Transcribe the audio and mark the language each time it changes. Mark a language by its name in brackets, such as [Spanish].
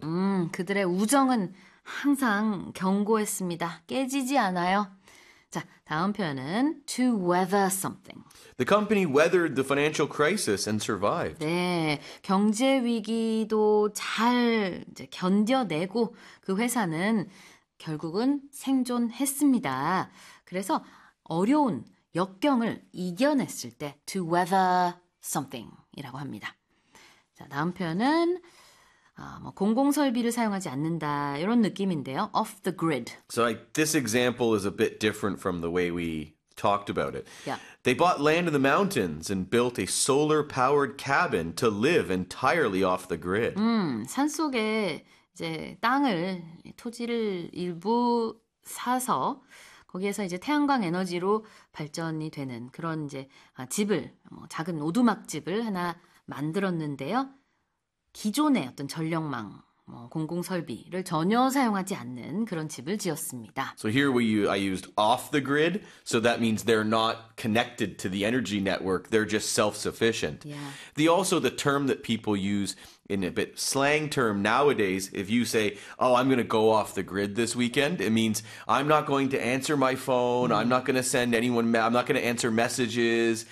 [Korean] 그들의 우정은 항상 견고했습니다. 깨지지 않아요. 자, 다음 표현은 [English] to weather something. The company weathered the financial crisis and survived. [Korean] 네, 경제 위기도 잘 이제 견뎌내고 그 회사는 결국은 생존했습니다. 그래서 어려운 역경을 이겨냈을 때 to weather something이라고 합니다. 자, 다음 표현은 공공설비를 사용하지 않는다 이런 느낌인데요. [English] Off the grid. So this example is a bit different from the way we talked about it. Yeah. They bought land in the mountains and built a solar-powered cabin to live entirely off the grid. [Korean] 산 속에 이제 땅을 토지를 일부 사서 거기에서 이제 태양광 에너지로 발전이 되는 그런 이제 집을 작은 오두막 집을 하나 만들었는데요. 기존의 어떤 전력망, 공공설비를 전혀 사용하지 않는 그런 집을 지었습니다. [English] So here I used off the grid, so that means they're not connected to the energy network. They're just self-sufficient. Yeah. The term that people use in a bit slang term nowadays, if you say, "Oh, I'm going to go off the grid this weekend," it means I'm not going to answer my phone, I'm not going to send anyone, I'm not going to answer messages,